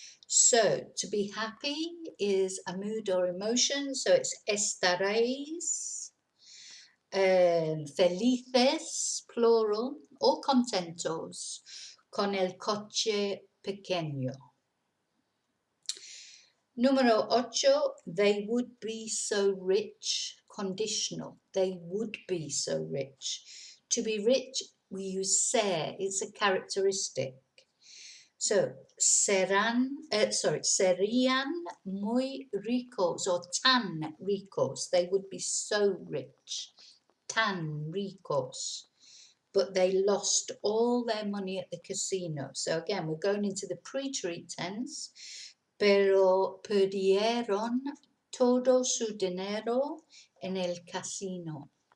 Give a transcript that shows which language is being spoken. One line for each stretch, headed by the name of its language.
English: So, to be happy is a mood or emotion, so it's
Spanish: estaréis, felices, plural, o contentos, con el coche pequeño.
English: Número 8, they would be so rich, conditional, they would be so rich. To be rich, we use ser, it's a characteristic.
Spanish: So, serían muy ricos or tan ricos,
English: they would be so rich,
Spanish: tan ricos.
English: But they lost all their money at the casino. So again, we're going into the pre-treat tense.
Spanish: Pero perdieron todo su dinero en el casino.